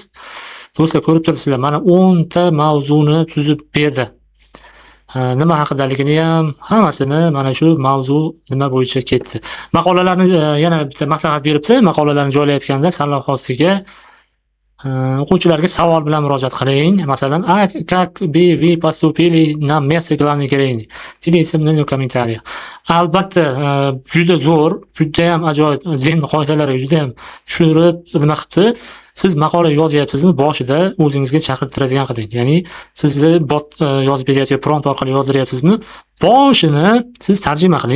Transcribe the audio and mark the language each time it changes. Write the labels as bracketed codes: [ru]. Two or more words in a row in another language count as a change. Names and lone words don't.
[uz] Do'stlar, ko'rib turibsizlar, mana 10 ta mavzuni tuzib berdi. Nima haqidaligini ham hammasini mana shu mavzu nima bo'yicha ketdi. Maqolalarni yana bitta maslahat beribdi. Maqolalarni joylayotganda sarlavha ostiga o'quvchilarga savol bilan murojaat qiling. Masalan, [ru] как бы вы поступили на место главной героини? Делитесь мнением в комментариях. [uz] Albatta, juda zo'r, juda ham ajoyib, zen qoidalariga juda ham tushunib, nima qilibdi. Siz maqola yozyapsizmi, boshida o'zingizga chaqirtiradigan qiling. Ya'ni sizni bot yozib beryapti, prompt orqali yozdiryapsizmi, boshini siz tarjima qiling.